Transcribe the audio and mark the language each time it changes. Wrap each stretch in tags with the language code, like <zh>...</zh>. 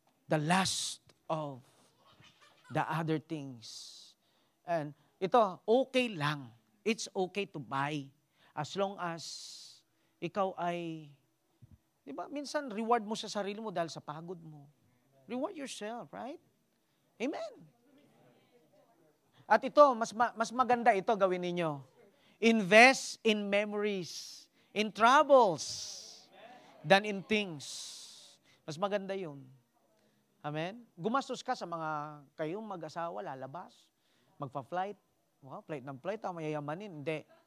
<en>The last of the other things.</en> <tl>And ito, okay lang.</tl> <en>It's okay to buy.</en> <tl>As long as ikaw ay, di ba, minsan reward mo sa sarili mo dahil sa pagod mo.</tl> <en>Reward yourself, right?</en> <tl>Amen. At ito, mas maganda ito gawin ninyo.</tl> <en>Invest in memories, in troubles, than in things.</en> <tl>Mas maganda yun. Amen? Gumastos ka sa mga kayong mag-asawa, lalabas, magpa-flight. Flight ng flight, mayayamanin. Hindi.</tl>